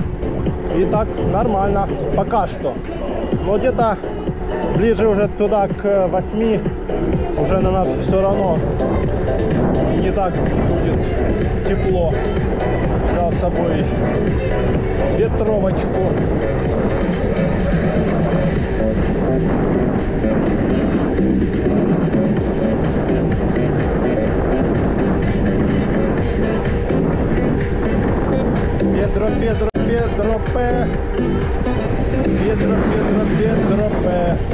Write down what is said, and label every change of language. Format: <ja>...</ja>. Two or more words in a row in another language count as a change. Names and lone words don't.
<ru>И так нормально пока что. Но где-то ближе уже туда к 8 уже на нас все равно не так будет тепло. Взял с собой ветровочку. Pedro, Pedro, Pedro P. Pedro, Pedro, Pedro P.</ru>